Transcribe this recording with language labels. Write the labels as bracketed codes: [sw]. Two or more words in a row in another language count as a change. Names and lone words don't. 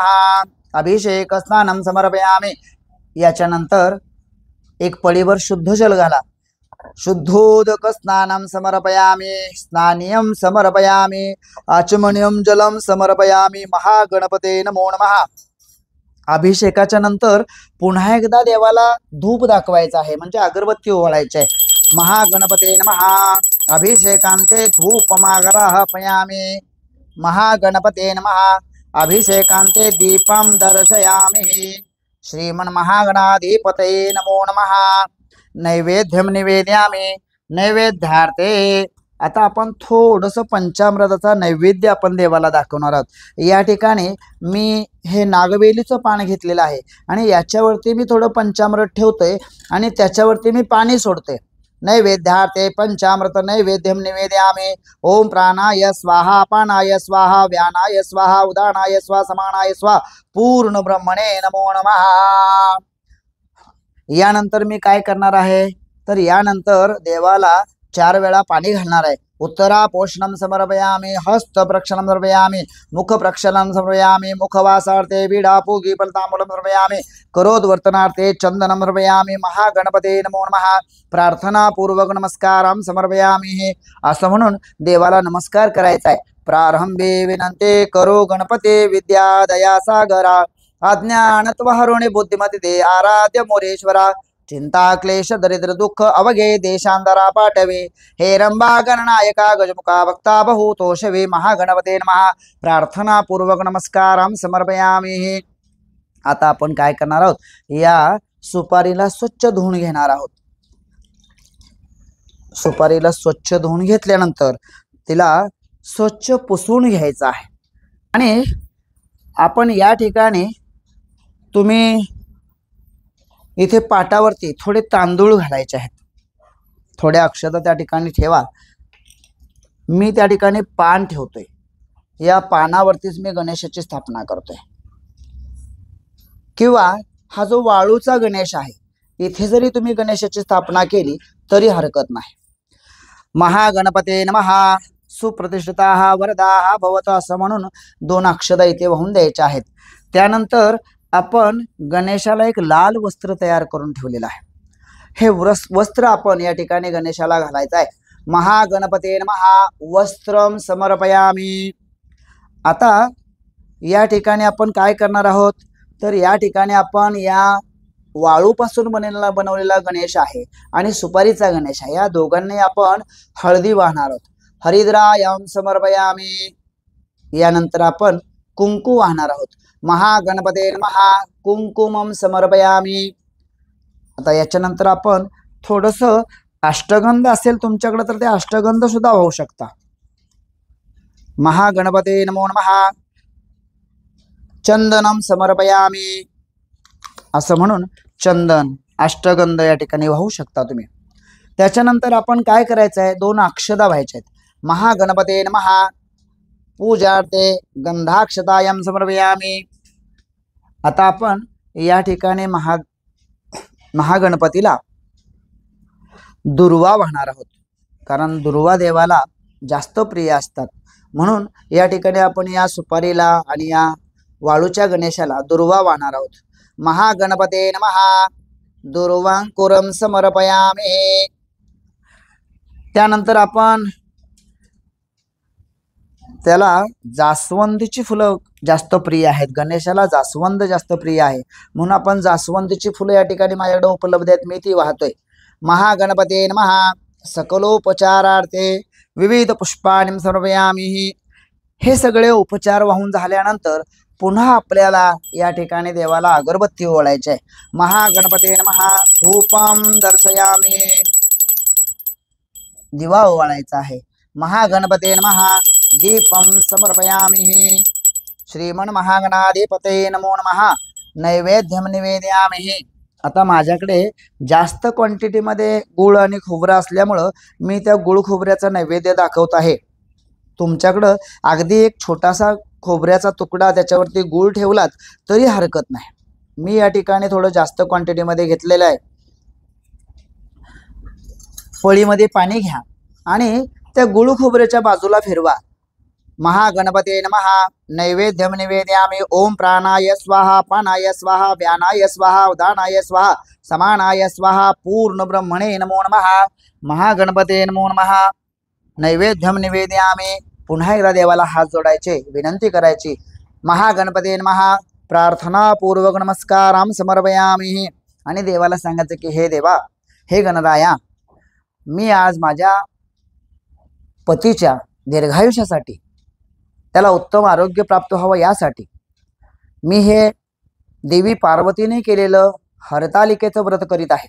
[sa] अभिषेक स्नानं समर्पयामि। [mr] याच्यानंतर एक पळीवर शुद्ध जल घाला। [sa] शुद्धोदक स्नानं समर्पयामि स्नानियं समर्पयामि आचमनीयं जलं समर्पयामि। महागणपते नमो नमः। [mr] अभिषेकाच्या नंतर पुन्हा एकदा देवाला धूप दाखवायचा आहे, म्हणजे अगरबत्ती ओवाळायची आहे। [sa] महागणपते नमः। अभिषेकांते धूपमाग्राहपयामि। महागणपते नमः। अभिषेकांते दीपं दर्शयामि। श्रीमन्महागणाधिपतये नमो नमः। नैवेद्यं निवेदयामि। [mr] नैवेद्यार्थे आता आपण थोडंसं पंचामृताचा नैवेद्य आपण देवाला दाखवणार आहोत। या ठिकाणी मी हे नागवेलीचं पान घेतलेलं आहे आणि याच्यावरती मी थोडं पंचामृत ठेवतोय आणि त्याच्यावरती मी पाणी सोडते। [sa] नैवेद्यार्थे पंचामृत नैवेद्यं निवेदयामि। ओम प्राणाय स्वाहा पानाय स्वाहा व्यानाय स्वाहा उदानाय स्वाहा समानाय स्वाहा पूर्ण ब्रह्मणे नमो नमः। [mr] यानंतर मी काय करणार आहे तर यानंतर देवाला 4 वेळा पाणी घालणार आहे। [sa] उत्तरा पोषणं समर्पयामि हस्त प्रक्षालनं समर्पयामि मुख प्रक्षालनं समर्पयामि मुखवासार्थे बीडा पूगी फलतांबूलं समर्पयामि करोद्वर्तनार्थे चंदनं समर्पयामि। महागणपते नमो नमः। प्रार्थना पूर्वक नमस्कारं समर्पयामि। [mr] असं म्हणून देवाला नमस्कार करायचा आहे। प्रारंभे विनंते करो गणपते विद्या दया सागरा अज्ञानत्वहरोणे बुद्धिमती दे आराध्य मोरेश्वरा चिंता क्लेश दरिद्र दुःख अवघे देशांतरा पाठवे हे रंबा गणनायका गजमुखा भक्ता बहुतोषवे। [sa] महागणपते नमः। प्रार्थना पूर्वक नमस्कारं समर्पयामि। [mr] आता आपण काय करणार आहोत या सुपारीला स्वच्छ धुवून घेणार आहोत। सुपारीला स्वच्छ धुवून घेतल्यानंतर तिला स्वच्छ पुसून घ्यायचं आहे आणि आपण या ठिकाणी तुम्ही इथे पाटावरती थोडे तांदूळ घालायचे आहेत। थोड्या अक्षता त्या ठिकाणी ठेवा। मी त्या ठिकाणी पान ठेवतोय। या पानावरतीच मी गणेशाची स्थापना करतोय किंवा हा जो वाळूचा गणेश आहे इथे जरी तुम्ही गणेशाची स्थापना केली तरी हरकत नाही। [sa] महागणपते नमः। सुप्रतिष्ठिताः वरदाः भवतु [mr] असं म्हणून 2 अक्षता इथे वाहून द्यायच्या आहेत। त्यानंतर आपण गणेशाला एक लाल वस्त्र तयार करून ठेवलेलं आहे। हे वस्त्र आपण या ठिकाणी गणेशाला घालायचं आहे। [sa] महागणपते नमः। वस्त्रं समर्पयामि। [mr] आता या ठिकाणी आपण काय करणार आहोत तर या ठिकाणी आपण या वाळूपासून बनवलेला गणेश आहे आणि सुपारीचा गणेश आहे, या दोघांनी आपण हळदी वाहणार आहोत। [sa] हरिद्रायं समर्पयामि। [mr] यानंतर आपण कुंकू वाहणार आहोत। [sa] महागणपते नमः। कुंकुमं समर्पयामि। [mr] आता याच्यानंतर आपण थोडंसं अष्टगंध असेल तुमच्याकडे तर ते अष्टगंध सुद्धा वाहू शकता। [sa] महागणपते नमो नमः। चंदनं समर्पयामि। [mr] असं म्हणून चंदन अष्टगंध या ठिकाणी वाहू शकता तुम्ही। त्याच्यानंतर आपण काय करायचं आहे 2 अक्षता व्हायच्या आहेत। [sa] महागणपते नमः। पूजार्थे गंधाक्षतायं समर्पयामि। [mr] आता आपण या ठिकाणी महागणपतीला दुर्वा वाहणार आहोत, कारण दुर्वा देवाला जास्त प्रिय असतात, म्हणून या ठिकाणी आपण या सुपारीला आणि या वाळूच्या गणेशाला दुर्वा वाहणार आहोत। [sa] महागणपते नमः। दुर्वांकुरं समर्पयामि। [mr] त्यानंतर आपण त्याला जास्वंदीची फुलं जास्त प्रिय आहेत, गणेशाला जास्वंद जास्त प्रिय आहे, म्हणून आपण जास्वंदीची फुलं या ठिकाणी माझ्याकडे उपलब्ध आहेत, मी ती वाहतोय। [sa] महागणपते नमः। सकलोपचारार्थे विविध पुष्पाणि समर्पयामि। [mr] हे सगळे उपचार वाहून झाल्यानंतर पुन्हा आपल्याला या ठिकाणी देवाला अगरबत्ती ओवाळायची आहे। [sa] महागणपते नमः। धूपं दर्शयामि। [mr] दिवा ओवाळायचा आहे। [sa] महागणपते नमः। दीपं समर्पयामि। श्रीमन्महागणाधिपतये नमो नमः। नैवेद्यं निवेदयामि। [mr] आता माझ्याकडे जास्त क्वांटिटीमध्ये गूळ आणि खोबरं असल्यामुळं मी त्या गूळ खोबऱ्याचा नैवेद्य दाखवत आहे। तुमच्याकडं अगदी एक छोटासा खोबऱ्याचा तुकडा त्याच्यावरती गूळ ठेवलात तरी हरकत नाही। मी या ठिकाणी थोडं जास्त क्वांटिटीमध्ये घेतलेलं आहे। पळीमध्ये पाणी घ्या आणि त्या गूळ खोबऱ्याच्या बाजूला फिरवा। [sa] महागणपते नमः। नैवेद्यम निवेदयामि। ओम प्राणाय स्वाहा, पानाय स्वाहा, व्यानाय स्वाहा, उदानाय स्वाहा, समानाय स्वाहा, पूर्ण ब्रह्मणे नमो नमः। महागणपते नमो नमः। नैवेद्यम निवेदयामि। [mr] पुन्हा एकदा देवाला हात जोडायचे, विनंती करायची। [sa] महागणपते नमः। प्रार्थना पूर्वक नमस्काराम समर्पयामि। [mr] आणि देवाला सांगायचं की हे देवा, हे गणराया, मी आज माझ्या पतीच्या दीर्घायुष्यासाठी, त्याला उत्तम आरोग्य प्राप्त व्हावं यासाठी मी हे देवी पार्वतीने केलेलं हरतालिकेचं व्रत करीत आहे।